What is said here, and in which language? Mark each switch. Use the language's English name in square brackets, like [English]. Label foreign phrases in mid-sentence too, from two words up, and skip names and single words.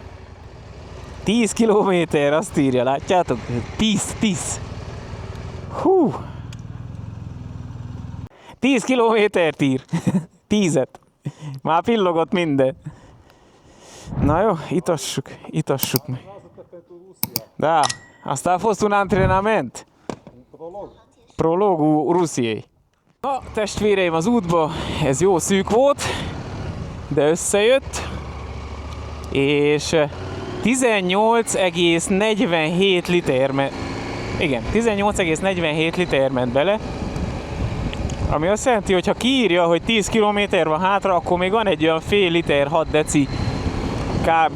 [Hungarian] 10 kilométer, azt írja, látjátok? 10. Hú! 10 kilométert ír. 10-et. Már pillogott minden. Na jó, itassuk meg. [Romanian] Da, asta a fost un antrenament. Prologul Rusiei. [Hungarian] Na, testvéreim, az útba ez jó szűk volt, de összejött, és 18,47 liter igen, 18,47 liter ment bele, ami azt jelenti, hogy ha kiírja, hogy 10 km van hátra, akkor még van egy olyan fél liter, 6 deci kb.